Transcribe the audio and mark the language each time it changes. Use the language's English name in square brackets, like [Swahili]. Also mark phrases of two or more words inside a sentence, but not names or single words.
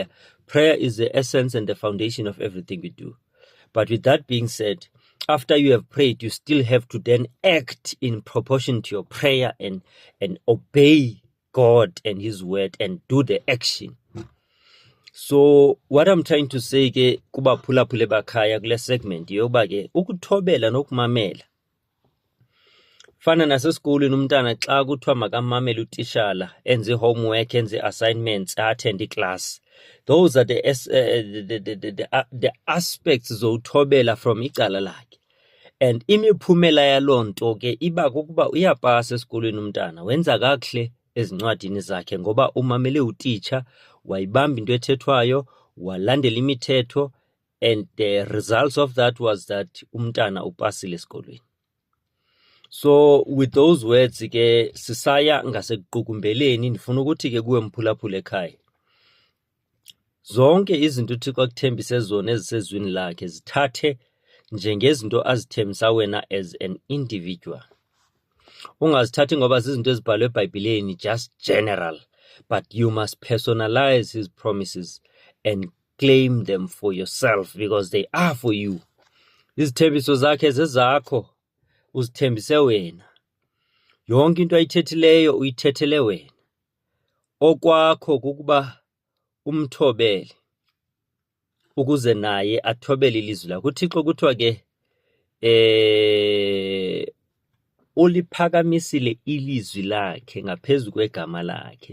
[English] Prayer is the essence and the foundation of everything we do. But with that being said, after you have prayed, you still have to then act in proportion to your prayer and obey God and His word and do the action. So what I'm trying to say [Xhosa] ke kuba phulaphule bakhaya kule segment yoba ke ukuthobela nokumamela. Fana nasesikolweni umntana xa kuthiwa makamamele utishala, enze homework, enze assignments, [English] attend class. Those are the aspects zokuthobela from [Xhosa] icala lakhe. And imiphumela yalonto ke iba kokuba uyapasa esikolweni umntana, wenza kakuhle ezincwadini zakhe ngoba umamele utitsha, wayibamba into ethethwayo, walandela imithetho, [English] and the results of that was that [Xhosa] umntana upasile esikolweni. [English] So with those words [Xhosa] ke sisaya ngasekuqukumbeleni, ndifuna ukuthi ke kuwe mphulaphula ekhaya, zonke izinto uThixo akuthembise zona ezisezwini lakhe zithathe njengezinto azithembisa wena [English] as an individual. [Xhosa] Ungazithathi ngoba zizinto ezibhalwe eBhayibhileni [English] just general, but you must personalize His promises and claim them for yourself because they are for you. [Xhosa] Izithembiso zakhe zezakho, uzithembise wena. Yonke into ayithethileyo uyithethele wena. Okwakho kukuba umthobele ukuze naye athobele ilizwi lakho. uThixo kuthiwa ke uliphakamisile ilizwi lakhe ngaphezu kwegama lakhe.